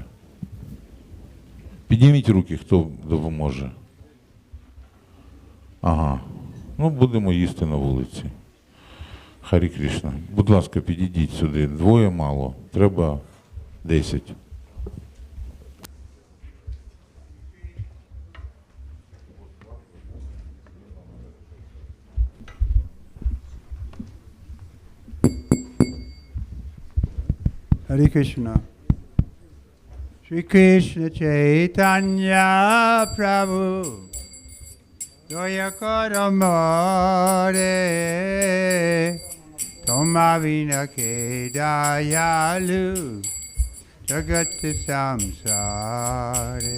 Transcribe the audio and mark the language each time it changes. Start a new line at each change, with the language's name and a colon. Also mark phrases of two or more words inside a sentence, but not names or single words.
Ukrainian: Підніміть руки, хто допоможе. Ага, будемо їсти на вулиці. Харі Крішна, будь ласка, підійдіть сюди. 2 мало, треба 10.
Sanskrit: हरे कृष्ण.
Bangla: শ্রী কৃষ্ণ চৈতন্য প্রভু দয়া করমোরে তোমাবিনা কে দয়ালু জগৎ সংসারে.